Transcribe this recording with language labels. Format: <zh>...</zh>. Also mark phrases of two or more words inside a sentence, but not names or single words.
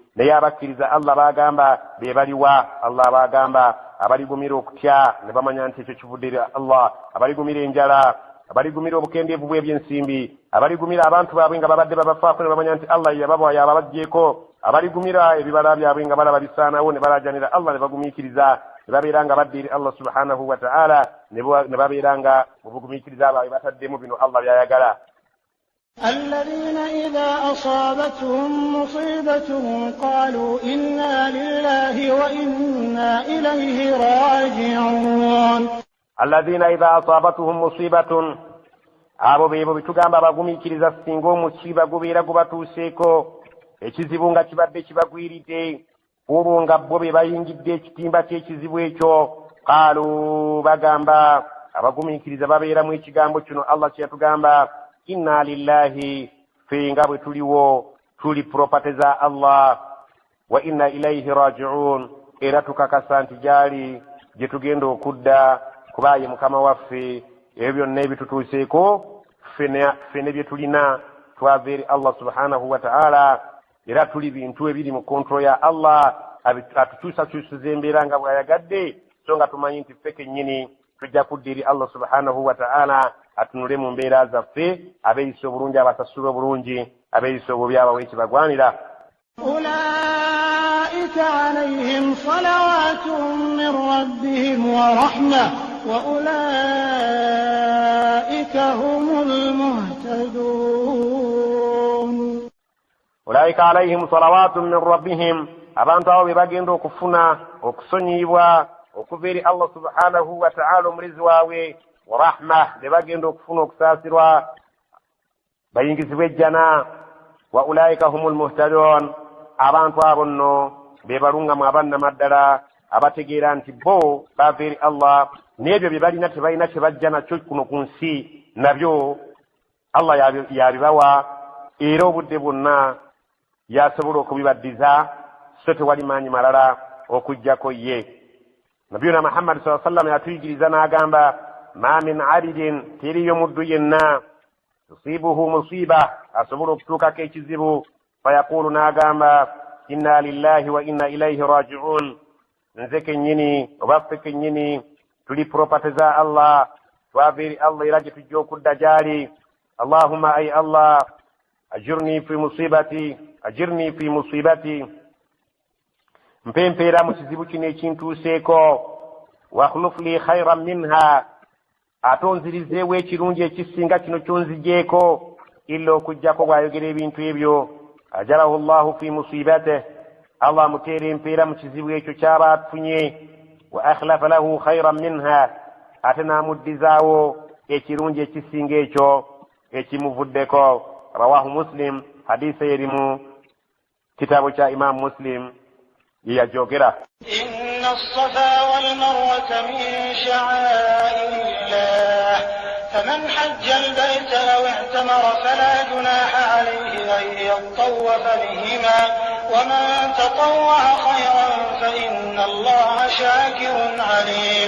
<lg>Naye abakkiriza Allah baagamba be baliwa? Allah baagamba abaligumira okutya ne bamanya nti ekyo kivudde eri Allah, abaligumira enjala, abaligumira obukendeevu bw'ebyensimbi, abaligumira abantu baabwe nga babadde babafaako ne bamanya nti Allah yababawa yababagyeko, abaligumira ebibala byabwe nga balaba bisaanawo ne balaajanira Allah ne bagumiikiriza ne babeera nga badde eri</lg> <ar>الله سبحانه وتعالى</ar> <lg>ne babeera nga mu bugumiikiriza baabwe bataddemu bino Allah byayagala.</lg> <ar>الذين إذا أصابتهم مصيبة قالوا إنا لله وإنا إليه راجعون. الذين إذا أصابتهم مصيبة</ar> <lg>abo beebo bitugamba bagumiikiriza singa omusiiba gubeera gubatuuseeko, ekizibu nga kibadde kibagwiridde, olwo nga bo be bayingidde ekitimba ky'ekizibu ekyo. Qaalu, bagamba abagumiikiriza babeeramu ekigambo kino Allah kye yatugamba,</lg> <ar>إنا لله,</ar> <lg>ffe nga bwe tuliwo tuli property za Allah,</lg> <ar>وإنا إليه راجعون,</ar> <lg>era tukakasa nti gyali gye tugenda okudda, kubaaye mukama waffe. Ebyo byonna ebitutuuseeko ffe ne bye tulina twava eri</lg> <ar>الله سبحانه وتعالى,</ar> <lg>era tuli bintu ebiri mu kontrol ya Allah atukyusakyusiza embeera nga bw'ayagadde, so nga tumanyi nti ffe kennyini tujja kudda eri</lg> <ar>الله سبحانه وتعالى</ar> <lg>atunule mu mbeera zaffe, abeeyisa obulungi abasasula obulungi, abeeyisa obubi abawe ekibagwanira.</lg> <ar>أولئك عليهم صلوات من ربهم ورحمة وأولئك هم المهتدون. أولئك عليهم صلوات من ربهم،</ar> <lg>abantu abo be bagenda okufuna okusonyiyibwa okuva eri</lg> <ar>الله سبحانه وتعالى</ar> <lg>omulizi waabwe,</lg> <ar>ورحمة,</ar> <lg>be bagenda okufuna okusaasirwa bayingizibwe ejjana.</lg> <ar>وأولئك هم المهتدون,</ar> <lg>abantu abo nno be balungamu abannamaddala abategeera nti bo bava eri Allah, n'ebyo bye balina tebalina kye bajja nakyo kuno ku nsi, nabyo Allah yabibawa, era obudde bwonna yasobola okubibaddiza, so tewali maanyi malala okujjako ye. Nabiyuna Muhammad</lg> <ar>صلى الله عليه وسلم</ar> <lg>yatuyigiriza n'agamba,</lg> <ar>ما من عبد,</ar> <lg>teriyo muddu yenna</lg> <ar>تصيبه مصيبة,</ar> <lg>asobola okutuukako ekizibu, fayaqulu n'agamba</lg> <ar>إنا لله وإنا إليه راجعون,</ar> <lg>nze kennyini oba ffe kennyini tuli property za Allah, twava eri Allah era gye tujja okudda gyali.</lg> <ar>اللهم أي الله أجرني في مصيبتي,</ar> <lg>mpempeera mu kizibu kino ekintuuseeko,</lg> <ar>واخلف لي خيرا منها,</ar> <lg>ate onzirizeewo ekirungi ekisinga kino kyonzigyeko, illa okujjako bw'ayogera ebintu ebyo.</lg> <ar>أجره الله في مصيبته,</ar> <lg>Allah muteera empeera mu kizibu ekyo ky'aba afunye,</lg> <ar>وأخلف له خيرا منها,</ar> <lg>ate n'amuddizaawo ekirungi ekisinga ekyo ekimuvuddeko.</lg> <ar>رواه مسلم,</ar> <lg>hadisa erimu kitabu kya Imam Muslim yeyajogera.</lg> <ar>إن الصفا والمروة من شعائر الله فمن حج البيت أو اعتمر فلا جناح عليه أن يطوف بهما ومن تطوع خيرا فإن الله شاكر عليم.</ar>